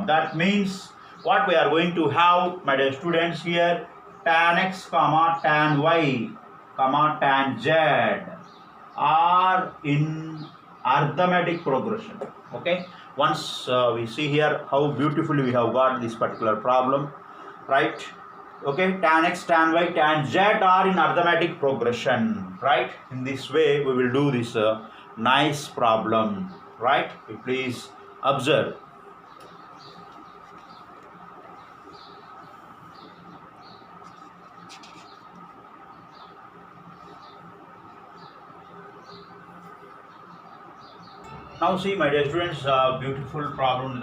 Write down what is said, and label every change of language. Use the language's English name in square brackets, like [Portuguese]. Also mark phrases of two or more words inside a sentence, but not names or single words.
[English] That means what we are going to have, my dear students, here, tan x comma tan y comma tan z are in arithmetic progression. Okay. Once we see here how beautifully we have got this particular problem, right? Okay, tan x, tan y, tan z are in arithmetic progression, right? In this way, we will do this nice problem, right? Please observe. Now see, my dear students, beautiful problem.